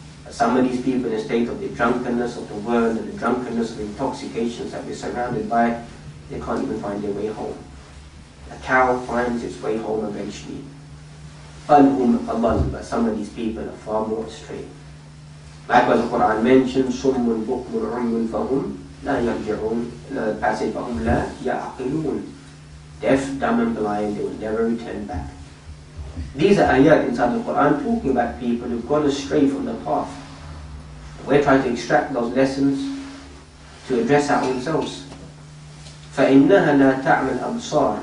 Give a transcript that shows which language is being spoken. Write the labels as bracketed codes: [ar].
[en] Some of these people in a state of the drunkenness of the world and the drunkenness of intoxications that we're surrounded by, they can't even find their way home. A cow finds its way home eventually. But some of these people are far more astray. Likewise, the Quran mentions [ar] صُمٌّ بُكْمٌ عُمْيٌ فَهُمْ لَا يَرْجِعُونَ. [en] Another passage, [ar] فَهُمْ لَا يَعْقِلُونَ. [en] Deaf, dumb and blind, they will never return back. These are ayat inside the Quran talking about people who've gone astray from the path. We're trying to extract those lessons to address our own selves. [ar] فَإِنَّهَا لَا تَعْمَى الْأَبْصَارِ.